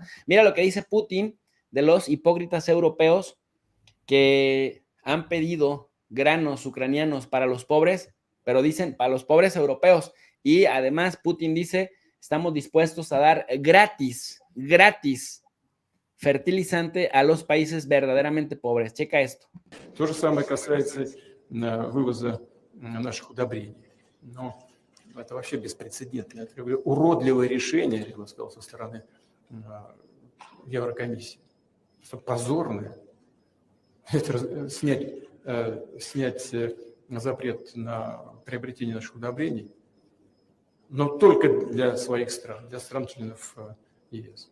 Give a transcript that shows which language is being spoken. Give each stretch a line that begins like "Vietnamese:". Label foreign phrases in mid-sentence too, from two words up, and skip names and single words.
Spanish: Mira lo que dice Putin de los hipócritas europeos que han pedido granos ucranianos para los pobres, pero dicen para los pobres europeos. Y además Putin dice, estamos dispuestos a dar gratis fertilizante a los países verdaderamente pobres. Checa esto.
Russian: То же самое касается вывоза наших удобрений. Но это вообще беспрецедентное, я говорю, уродливое решение, я бы сказал, со стороны Еврокомиссии. Позорное. Это снять запрет на приобретение наших удобрений, но только для своих стран, для стран-членов ЕС.